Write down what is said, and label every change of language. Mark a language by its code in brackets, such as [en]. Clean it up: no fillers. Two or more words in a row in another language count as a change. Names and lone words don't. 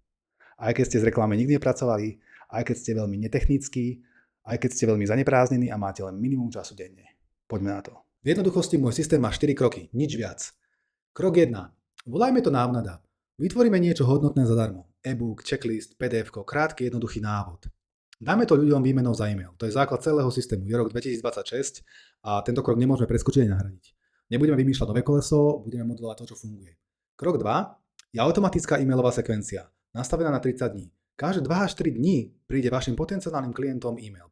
[sk] Aj keď ste z reklamy nikdy nepracovali, aj keď ste veľmi netechnickí, aj keď ste veľmi zaneprázdnení a máte len minimum času denne. Poďme na to. V jednoduchosti môj systém má 4 kroky, nič viac. Krok 1. Volajme to návnada. Vytvoríme niečo hodnotné zadarmo. E-book, checklist, PDF, krátky, jednoduchý návod. Dáme to ľuďom výmenou za e-mail. To je základ celého systému. Je rok 2026 a tento krok nemôžeme preskočiť a nahradiť. Nebudeme vymýšľať nové koleso, budeme modelovať to, čo funguje. Krok 2. Je automatická e-mailová sekvencia, nastavená na 30 dní. Každé 2 až 3 dní príde vašim potenciálnym klientom e-mail.